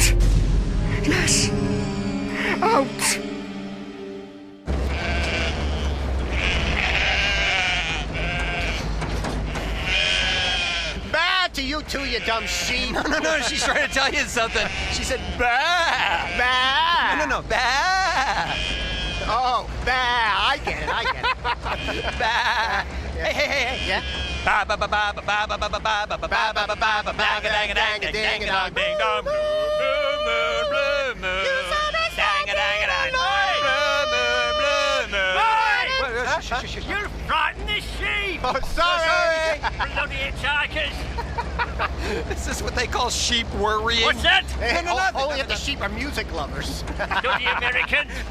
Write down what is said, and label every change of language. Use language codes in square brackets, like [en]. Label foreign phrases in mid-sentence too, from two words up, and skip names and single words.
[en] Yes, out. Bah to you too, you dumb sheep. No, she's trying to tell you something. She said, bah! Bah! No, bah! Oh, bah, I get it. Bah! Hey. Yeah? Ba ba ba ba ba ba ba ba ba ba ba ba ba ba ba ba ba dang dang dang dang dong ding dong blue moon dang dang dang blue moon. You frightened the sheep! Oh, sorry! Bloody hitchhikers! This is what they call sheep worrying. What's that? Only if the sheep are music lovers. Bloody Americans!